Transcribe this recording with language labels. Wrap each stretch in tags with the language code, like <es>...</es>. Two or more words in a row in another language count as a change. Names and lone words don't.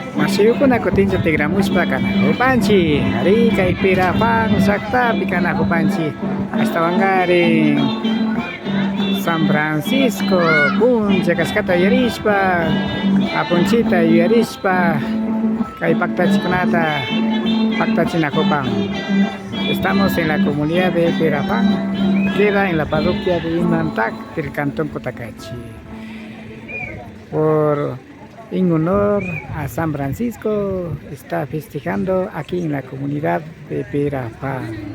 <qu>Siukuna kutincha tigramushpa kana upanchi ari kay pirapang saktapi kana upanchi hasta wangari San Francisco puncha kaskata yarishpa apunchita yarishpa kay paktachikunata paktachinakupan.</qu> <es>Estamos en la comunidad de Pirapán, queda en la parroquia de Imantac del cantón Cotacachi. En honor a San Francisco, está festejando aquí en la comunidad de Pirapán.</es>